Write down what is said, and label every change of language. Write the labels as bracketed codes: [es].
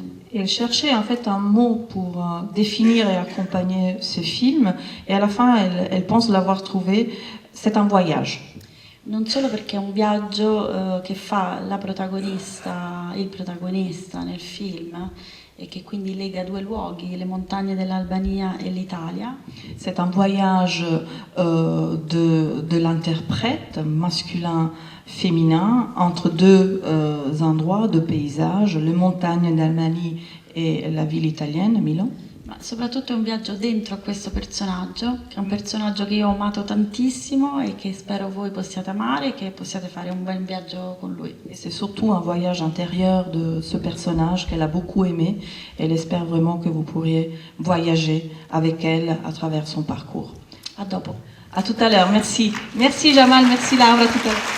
[fr] Et elle cherchait en fait un mot pour définir et accompagner ce film, et à la fin elle pense l'avoir trouvé, c'est un voyage. [it] Non solo perché è un viaggio che fa la protagonista, il protagonista nel film e che quindi lega due luoghi, le montagne dell'Albania e l'Italia. [fr] C'est un voyage de l'interprète masculin féminin entre deux endroits, deux paysages, les montagnes d'Albanie et la ville italienne, Milan. [it] Ma soprattutto è un viaggio dentro a questo personaggio, che è un personaggio che io ho amato tantissimo e che spero voi possiate amare e che possiate fare un bel viaggio con lui. [fr] Et c'est surtout un voyage intérieur de ce personnage qu'elle a beaucoup aimé, et elle espère vraiment que vous pourriez voyager avec elle à travers son parcours. [it] A dopo. [fr] À tout à l'heure, merci. Merci Jamal, merci Laura, à tout à l'heure.